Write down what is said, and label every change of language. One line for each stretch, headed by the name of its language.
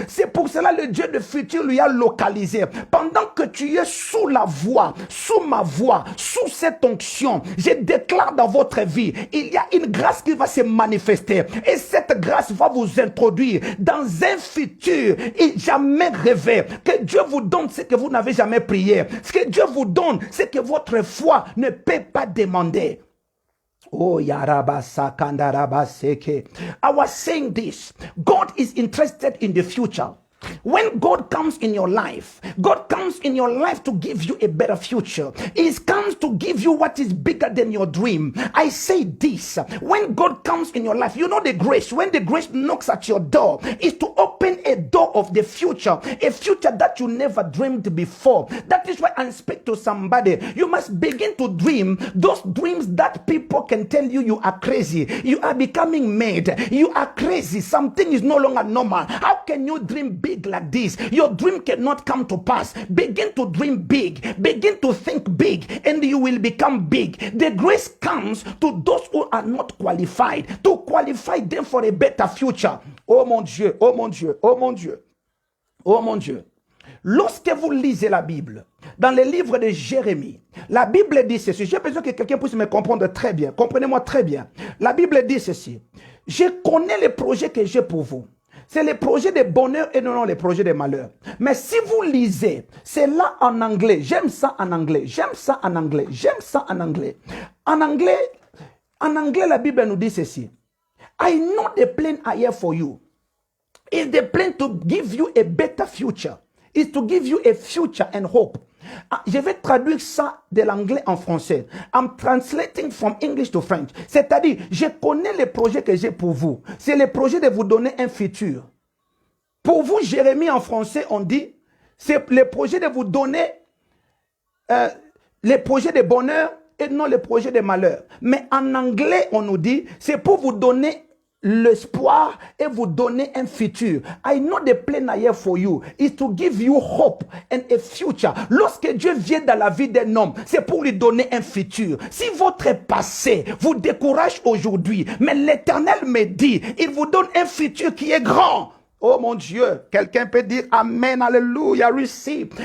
French: C'est pour cela le Dieu du futur lui a localisé. Pendant que tu es sous la voix, sous ma voix, sous cette onction, je déclare dans votre vie, il y a une grâce qui va se manifester. Et cette grâce va vous introduire dans un futur et jamais rêvé. Que Dieu vous donne ce que vous n'avez jamais prié. Ce que Dieu vous donne, c'est que votre foi ne peut pas demander.
English: Oh, Yaraba Sakandaraba Seke. I was saying this. God is interested in the future. When God comes in your life, God comes in your life to give you a better future. He comes to give you what is bigger than your dream. I say this, when God comes in your life, you know the grace, when the grace knocks at your door, is to open a door of the future, a future that you never dreamed before. That is why I speak to somebody. You must begin to dream those dreams that people can tell you you are crazy. You are becoming mad. You are crazy. Something is no longer normal. How can you dream big like this? Your dream cannot come to pass. Begin to dream big. Begin to think big, and you will become big. The grace comes to those who are not qualified, to qualify them for a better future.
French: Oh mon Dieu, oh mon Dieu, oh mon Dieu, oh mon Dieu. Lorsque vous lisez la Bible, dans le livre de Jérémie, la Bible dit ceci. J'ai besoin que quelqu'un puisse me comprendre très bien. Comprenez-moi très bien. La Bible dit ceci. Je connais les projets que j'ai pour vous. C'est les projets de bonheur et non les projets de malheur. Mais si vous lisez, c'est là en anglais. J'aime ça en anglais. J'aime ça en anglais. J'aime ça en anglais. En anglais, la Bible nous dit ceci.
English: I know the plan I have for you. It's the plan to give you a better future. It's to give you a future and hope.
French: Je vais traduire ça de l'anglais en français.
English: I'm translating from English to French.
French: C'est-à-dire, je connais les projets que j'ai pour vous. C'est le projet de vous donner un futur. Pour vous, Jérémie, en français, on dit, c'est le projet de vous donner les projets de bonheur et non les projets de malheur. Mais en anglais, on nous dit, c'est pour vous donner l'espoir et vous donner un futur.
English: I know the plan I have for you is to give you hope and a future.
French: Lorsque Dieu vient dans la vie d'un homme, c'est pour lui donner un futur. Si votre passé vous décourage aujourd'hui, mais l'Éternel me dit, il vous donne un futur qui est grand. Oh mon Dieu, quelqu'un peut dire Amen, Hallelujah, receive.